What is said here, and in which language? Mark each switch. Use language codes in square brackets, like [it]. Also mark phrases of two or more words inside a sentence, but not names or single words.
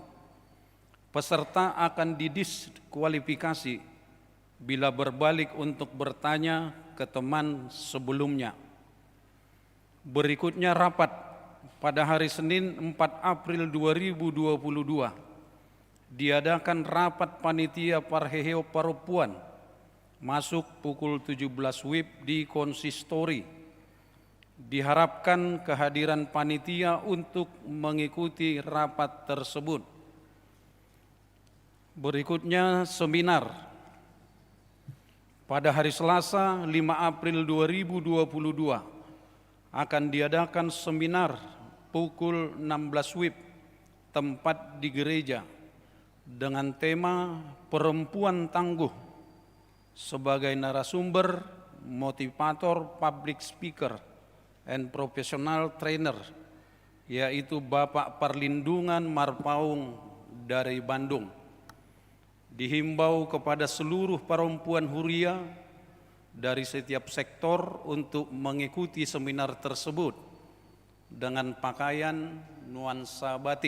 [id] Peserta akan didiskualifikasi bila berbalik untuk bertanya ke teman sebelumnya. Berikutnya rapat pada hari Senin 4 April 2022. Diadakan rapat panitia Parheheon Paropuan. Masuk pukul 17 WIB di konsistori. Diharapkan kehadiran panitia untuk mengikuti rapat tersebut. Berikutnya seminar. Pada hari Selasa 5 April 2022 akan diadakan seminar pukul 16 WIB tempat di gereja dengan tema Perempuan Tangguh. Sebagai narasumber, motivator, [en] public speaker, and professional trainer, [id] yaitu Bapak Perlindungan Marpaung dari Bandung. Dihimbau kepada seluruh perempuan huria dari setiap sektor untuk mengikuti seminar tersebut dengan pakaian nuansa batik.